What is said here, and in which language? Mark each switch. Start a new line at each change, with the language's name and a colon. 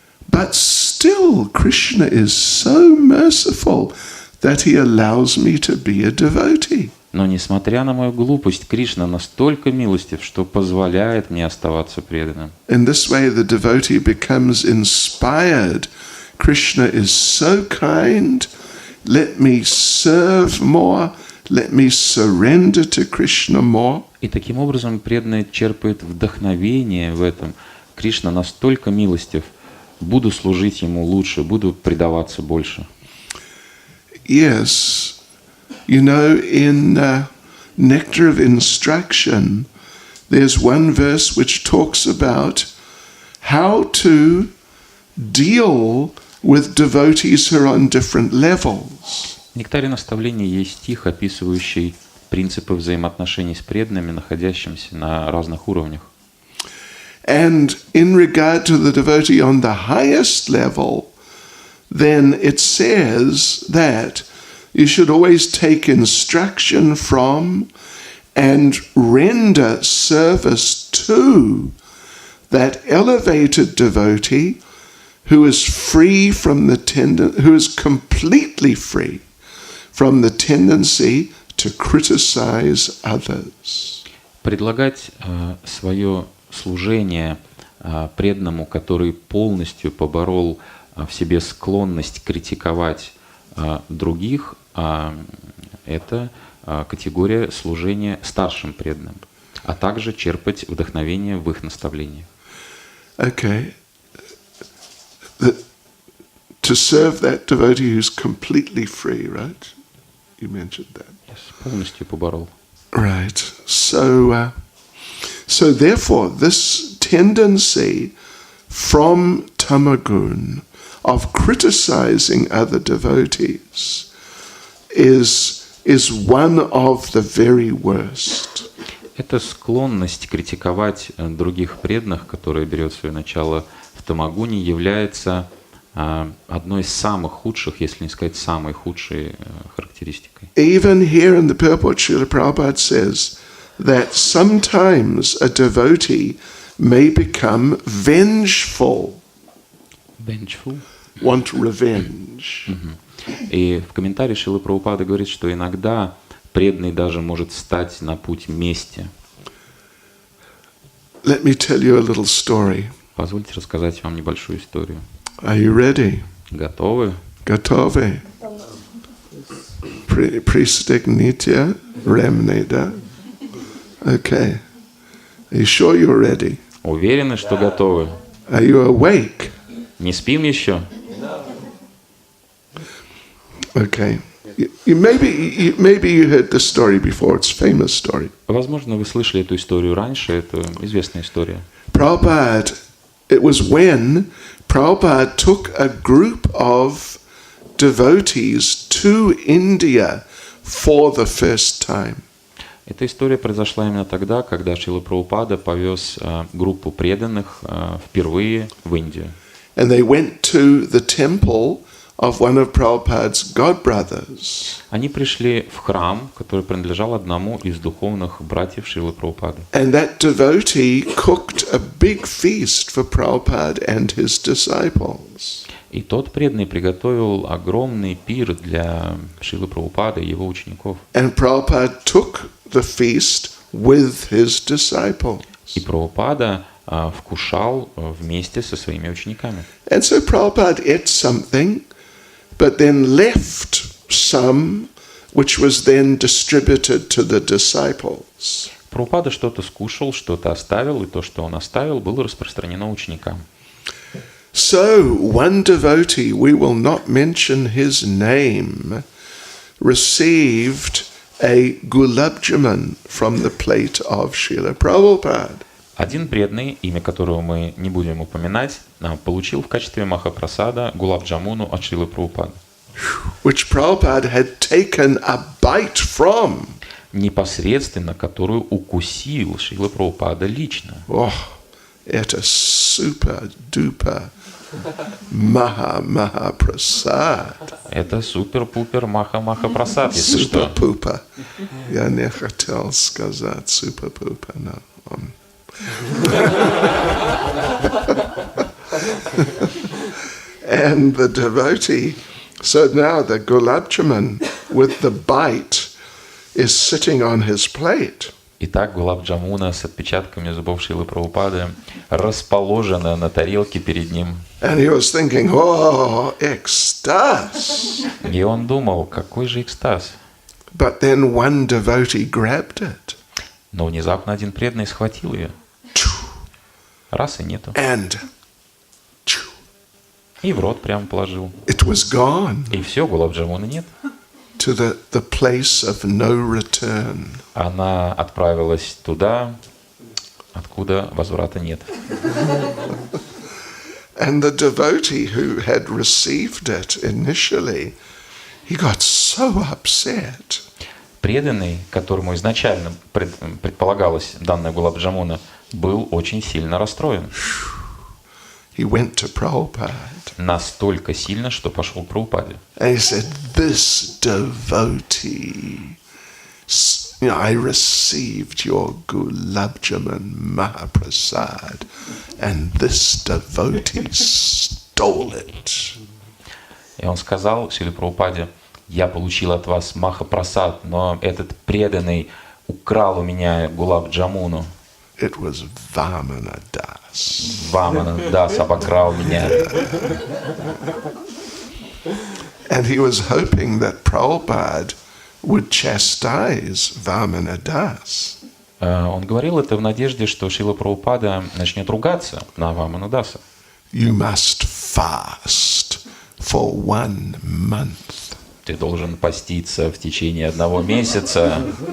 English: But still, Krishna is so merciful that he allows me to be a devotee.
Russian: Но несмотря на мою глупость, Кришна настолько милостив, что позволяет мне оставаться преданным.
English: In this way, the devotee becomes inspired. Krishna is so kind. Let me serve more. Let me surrender to Krishna more.
Russian: И таким образом преданный черпает вдохновение в этом. Кришна настолько милостив. Буду служить ему лучше, буду предаваться больше.
English: Yes. You know, in Nectar of Instruction, there's one verse which talks about how to deal with devotees who are on different levels.
Russian: В нектаре наставлений есть стих, описывающий принципы взаимоотношений с преданными, находящимися на разных уровнях.
English: And in regard to the devotee on the highest level, then it says that you should always take instruction from and render service to that elevated devotee who is free from the who is completely free from the tendency to criticize others.
Russian: Предлагать свое служение преданному, который полностью поборол в себе склонность критиковать других, это категория служения старшим преданным, а также черпать вдохновение в их наставлениях.
English: Okay. To serve that devotee who's completely free, right? You mentioned that. Yes,
Russian: полностью поборол.
English: Right. So therefore, this tendency from tamagun of criticizing other devotees is one of the very worst.
Russian: Эта склонность критиковать других преданных, которая берет свое начало в тамагуне, является одной из самых худших, если не сказать самой худшей характеристикой.
English: Even here in the purport, Srila Prabhupada says that sometimes a devotee may become vengeful. Vengeful? Want revenge.
Russian: И в комментарии Шрила Прабхупада говорит, что иногда преданный даже может встать на путь мести.
English: Let me tell you a little story.
Russian: Позвольте рассказать вам небольшую историю.
English: Are you ready?
Russian: Готовы? Готовы? Пристегните ремни, да?
English: Okay. Are you sure you're ready?
Russian: Уверены, что готовы?
English: Are you awake?
Russian: Не спим еще?
English: Okay. Maybe you heard this story before. It's a famous story.
Russian: Возможно, вы слышали эту историю раньше. Это известная история.
English: Prabhupada, it was when Prabhupada took a group of devotees to India for the first time.
Russian: Эта история произошла именно тогда, когда Шрила Прабхупада повез группу преданных впервые в Индию.
English: And they went to the temple of one of Prabhupada's godbrothers.
Russian: Они пришли в храм, который принадлежал одному из духовных братьев Шрилы Прабхупады.
English: And that devotee cooked a big feast for Prabhupada and his disciples.
Russian: И тот преданный приготовил огромный пир для Шрилы Прабхупады и его учеников.
English: And Prabhupada took the feast with his disciples.
Russian: И Прабхупада вкушал вместе со своими учениками.
English: And so Prabhupada ate something, but then left some, which was then distributed to the disciples.
Russian: Прабхупада что-то скушал, что-то оставил, и то, что он оставил, было распространено ученикам.
English: So one devotee, we will not mention his name, received a gulab jamun from the plate of Srila Prabhupada.
Russian: Один преданный, имя которого мы не будем упоминать, получил в качестве махапрасада гулаб-джамуну от Шрилы Прабхупады.
English: Which Prabhupada had taken a bite from.
Russian: Непосредственно, которую укусил Шрила Прабхупада лично. Oh, это супер-дупер маха-маха-прасад. Это супер-пупер маха-маха-прасад, если что. Супер-пупер. Я не хотел сказать супер-пупер, но...
English: And the devotee, so now the gulab jamun with the bite is sitting on his plate.
Russian: Итак, гулаб-джамуна с отпечатками зубов Шрилы Прабхупады расположена на тарелке перед ним.
English: And he was thinking, oh,
Russian: экстаз. И он думал, какой же экстаз.
English: But then one devotee grabbed it.
Russian: Но внезапно один преданный схватил ее. Раз и нету.
English: And
Russian: И в рот прямо положил.
English: it was gone
Russian: И все, гулаб-джамуна нет.
English: to the place of no return.
Russian: Она отправилась туда, откуда возврата нет.
English: And the devotee who had received it initially, he got so upset.
Russian: Преданный, которому изначально предполагалось данная гулаб-джамуна, был очень сильно расстроен.
English: He went to Prabhupada.
Russian: Настолько сильно, что пошел к Прабхупаде.
English: And he said, this devotee, I received your Gulab Jamun Mahaprasad, and this devotee stole it.
Russian: И он сказал Шриле Прабхупаде: я получил от вас махапрасад, но этот преданный украл у меня гулаб-джамуну.
English: It was Vamana Das.
Russian: Вамана Дас обокрал меня.
English: And he was hoping that Prabhupada would chastise Vamana Das.
Russian: Он говорил это в надежде, что Шрила Прабхупада начнет ругаться на Ваману Даса.
English: You must fast for 1 month.
Russian: Ты должен поститься в течение 1 месяца.